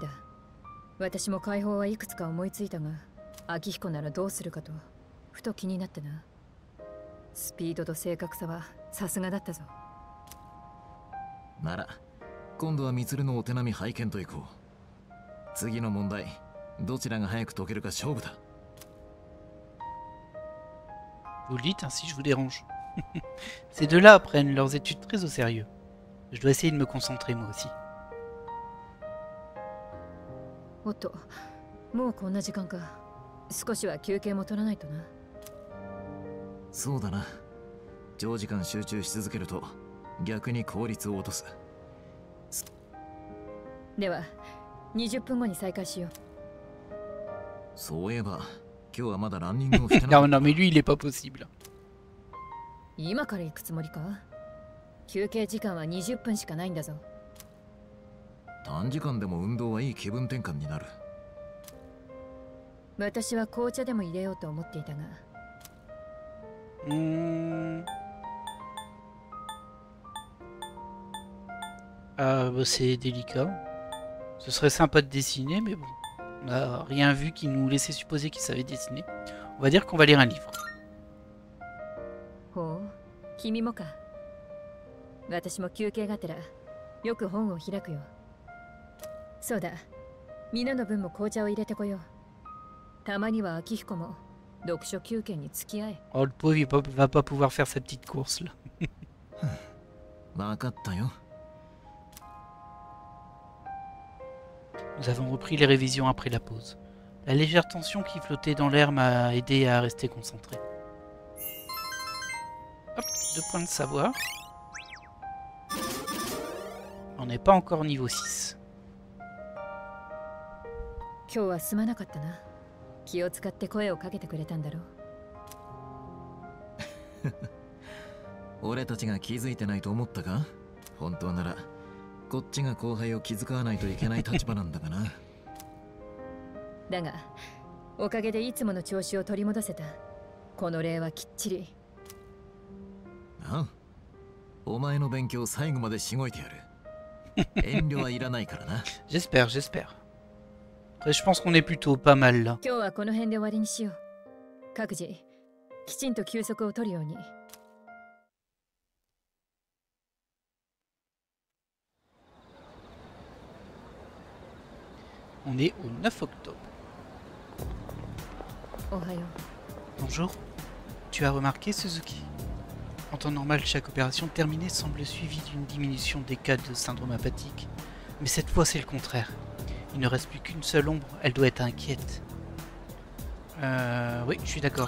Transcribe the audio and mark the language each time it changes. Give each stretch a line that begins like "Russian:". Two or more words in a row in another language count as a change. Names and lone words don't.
Japanese: 私も解放はいくつか思いついたが、秋彦ならどうするかとふと気になってな。スピードと正確さはさすがだったぞ。なら今度はミツルのお手並み拝見といこう。次の問題、どちらが早く解けるか勝負だ。
French: Vous le dites, hein, si je vous dérange. Ces deux-là prennent leurs études très au sérieux. Je dois essayer de me concentrer moi aussi.
Japanese: おっと、もうこんな時間か。少しは休憩も取らないとな。そうだな。長時間集中し続けると逆に効率を落とす。では、20分後に再開しよう。そういえば、今日はまだランニングをしてない。
French: Non, non, mais lui, il est pas possible.
Japanese: 今から行くつもりか？休憩時間は20分しかないんだぞ。短時間でも運動はいい気分転換になる。私は紅茶でも入れようと思っていたが。
French: Ah, bah, c'est délicat. Ce serait sympa de dessiner, mais bon. On n'a rien vu qui nous laissait supposer qu'il savait dessiner. On va dire qu'on va lire un livre.
Japanese: ほう、君もか。私も休憩がてらよく本を開くよ。そうだ、みんなの分も紅茶を入れてこよう。たまには秋彦も読書休憩に付き合え。
French: Oh, le pauvre, il va pas pouvoir faire sa petite course là.
Japanese: わかったよ。
French: Nous avons repris les révisions après la pause. La légère tension qui flottait dans l'air m'a aidé à rester concentré. Hop, 2 points de savoir. On n'est pas encore niveau 6.
Japanese: 今日はすまなかったな。気を使って声をかけてくれたんだろう。俺たちが気づいてないと思ったか？本当ならこっちが後輩を気遣わないといけない立場なんだがな。だが、おかげでいつもの調子を取り戻せた。この礼はきっちり。ああ、お前の勉強最後までしごいてやる。遠慮はいらないからな。
French: J'espère, j'espère. Après, je pense qu'on est plutôt pas mal là.
Japanese: 今日はこの辺で終わりにしよう。各自、きちんと休息を取るように。
French: On est au 9 octobre.
Japanese: おはよう。
French: Bonjour. Tu as remarqué, Suzuki? En temps normal, chaque opération terminée semble suivie d'une diminution des cas de syndrome apathique. Mais cette fois, c'est le contraire. Il ne reste plus qu'une seule ombre, elle doit être inquiète. Oui, je suis d'accord.